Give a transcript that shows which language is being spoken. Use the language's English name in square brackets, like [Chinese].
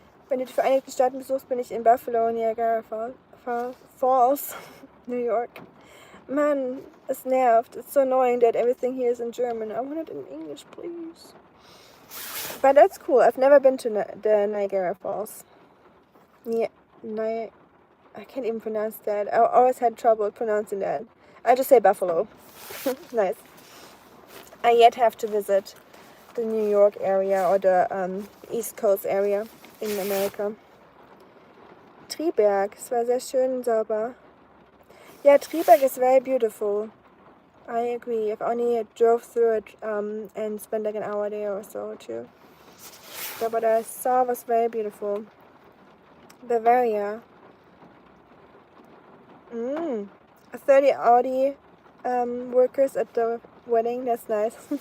[German] Wenn du die Vereinigten Staaten besuchst, bin ich in Buffalo, Niagara Falls, New York. Man, es nervt. [English] It's so annoying that everything here is in German. I want it in English, please. But that's cool. I've never been to the Niagara Falls. Yeah, I can't even pronounce that. I always had trouble pronouncing that. I just say Buffalo. Nice. I yet have to visit the New York area or the East Coast area in America. [German] Triberg, es war sehr schön und sauber. [English] Yeah, Triberg is very beautiful. I agree. I've only drove through it and spent like an hour there or so too. But what I saw was very beautiful. Bavaria. 30 Audi workers at the wedding. That's nice.